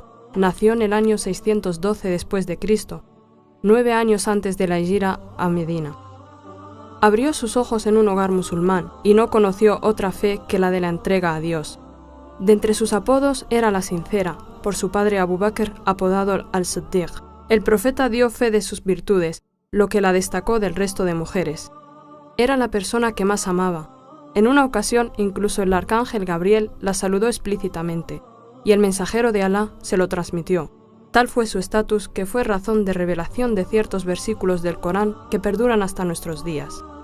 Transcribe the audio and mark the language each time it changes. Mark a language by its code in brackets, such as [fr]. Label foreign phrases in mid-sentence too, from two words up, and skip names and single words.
[es] Nació en el año 612 después de Cristo, 9 años antes de la hijra a Medina. Abrió sus ojos en un hogar musulmán y no conoció otra fe que la de la entrega a Dios. De entre sus apodos era la sincera, por su padre Abu Bakr, apodado al-Siddiq. El profeta dio fe de sus virtudes, lo que la destacó del resto de mujeres. Era la persona que más amaba. En una ocasión, incluso el arcángel Gabriel la saludó explícitamente, y el mensajero de Alá se lo transmitió. Tal fue su estatus que fue razón de revelación de ciertos versículos del Corán que perduran hasta nuestros días.